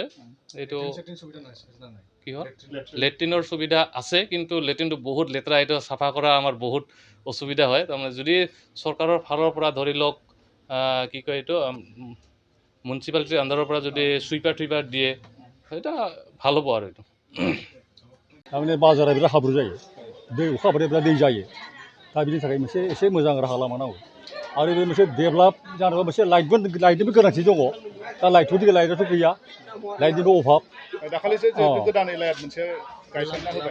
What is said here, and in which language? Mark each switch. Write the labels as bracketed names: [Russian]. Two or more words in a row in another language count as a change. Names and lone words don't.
[Assamese] এইটো কি হয়, লেট্ৰিনৰ সুবিধা আছে, কিন্তু লেট্ৰিনটো বহুত লেতেৰা, এইটো চাফা কৰা আমাৰ বহুত অসুবিধা হয়। তাৰমানে যদি চৰকাৰৰ ফালৰ পৰা ধৰি লওক কি কয় এইটো মিউনিচিপালিটিৰ আণ্ডাৰৰ পৰা যদি চুইপাৰ দিয়ে, এটা ভাল হ'ব আৰু এইটো। [Bodo] थारमाने बाजारा बिराद हाब्रु जायो, अखा हाबाथाय बिराद दै जायो। दा बिनि थाखाय मोनसे एसे मोजां राहा लामा नांगौ। आरो बे मोनसे डेभेलप जानोबा मोनसे लाइटनिबो गोनांथि दङ। दा लाइटआथ' गैया, लाइटनिबो अभाब। दाखालिसो गोदानै लाइट मोनसे गायसनना होबाय।